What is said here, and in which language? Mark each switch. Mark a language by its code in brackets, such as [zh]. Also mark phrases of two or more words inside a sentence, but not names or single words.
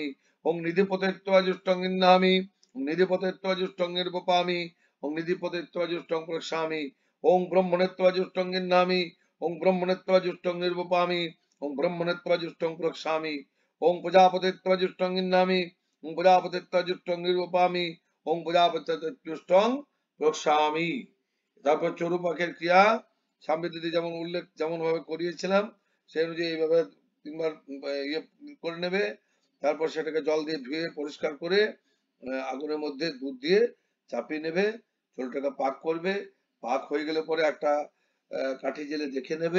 [sa] ওং নিধিপতিত্বাজুষ্টঙ্গির নামি ওং নিধিপতিত্বাজুষ্টং নির্বপামি ওং নিধিপতিত্বাজুষ্টং প্রক্সামি। ওং ব্রহ্মণিত্বাজুষ্টঙ্গির নামি ওং ব্রহ্মণিত্বাজুষ্টং নির্বপামি ওং ব্রহ্মণিত্বাজুষ্টং প্রক্সামি। ওং প্রজাপতিত্বাজুষ্টঙ্গির নামি ওং প্রজাপতিত্বাজুষ্টং নির্বপামি ওং প্রজাপতিত্বাজুষ্টং প্রক্সামি। [bn] তারপর চড়ু পাখের ক্রিয়া সামবেদিতে যেমন ভাবে করিয়েছিলাম সেই অনুযায়ী এইভাবে 3 বার ইয়ে করে নেবে। তারপর সেটাকে জল দিয়ে ধুয়ে পরিষ্কার করে আগুনের মধ্যে দুধ দিয়ে চাপিয়ে নেবে। চড়ুটাকে পাক করবে। পাক হয়ে গেলে পরে একটা কাঠি জেলে দেখে নেবে।